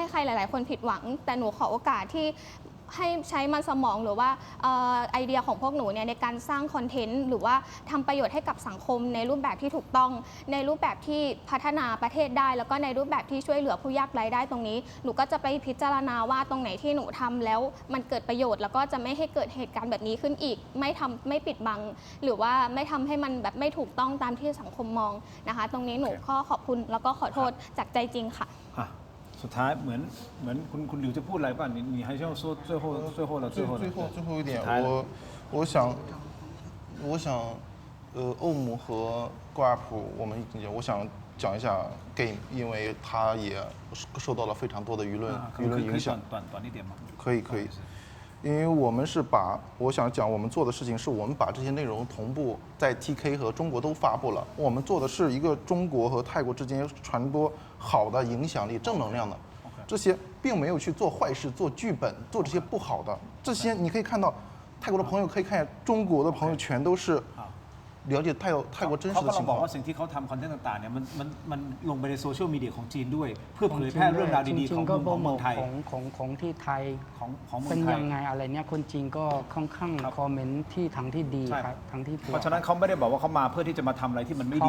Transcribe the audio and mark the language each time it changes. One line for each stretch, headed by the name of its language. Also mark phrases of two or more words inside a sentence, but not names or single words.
Thai: ใครหลายๆคนผิดหวังแต่หนูขอโอกาสที่ให้ใช้มันสมองหรือว่าไอเดียของพวกหนูเนี่ยในการสร้างคอนเทนต์หรือว่าทำประโยชน์ให้กับสังคมในรูปแบบที่ถูกต้องในรูปแบบที่พัฒนาประเทศได้แล้วก็ในรูปแบบที่ช่วยเหลือผู้ยากไร้ได้ตรงนี้หนูก็จะไปพิจารณาว่าตรงไหนที่หนูทำแล้วมันเกิดประโยชน์แล้วก็จะไม่ให้เกิดเหตุการณ์แบบนี้ขึ้นอีกไม่ปิดบังหรือว่าไม่ทำให้มันแบบไม่ถูกต้องตามที่สังคมมองนะคะตรงนี้หนูก็ขอบคุณแล้วก็ขอโทษจากใจจริงค่ะ สุดท้ายเหมือนคุณหลิวจะพูดอะไรบ้าง
Chinese: 你还是要说最后一点我想欧姆和高亚普我们我想讲一下 Game 因为他也受到了非常多的舆论影响短一点吗可以因为我们是我想讲我们做的事情是我们把这些内容同步在 TK 和中国都发布了我们做的是一个中国和泰国之间传播好的影响力正能量的这些并没有去做坏事做剧本做这些不好的这些你可以看到泰国的朋友可以看见中国的朋友全都是了解泰国真实的情况
Thai: เขากำลัง บอกว่าสิ่งที่เขาทำคอนเทนต์ต่างๆเนี่ยมันลงไปในโซเชียลมีเดียของจีนด้วยเพื่อเผยแพร่เรื่องราวดีๆของเมืองไทย ของที่ไทย ของเมืองไทย เป็นยังไงอะไรเนี่ยคนจีนก็ค่อนข้างคอมเมนต์ที่ทางที่ดีครับทางที่ เพราะฉะนั้นเขาไม่ได้บอกว่าเขามาเพื่อที่จะมาทำอะไรที่มันไม่ดี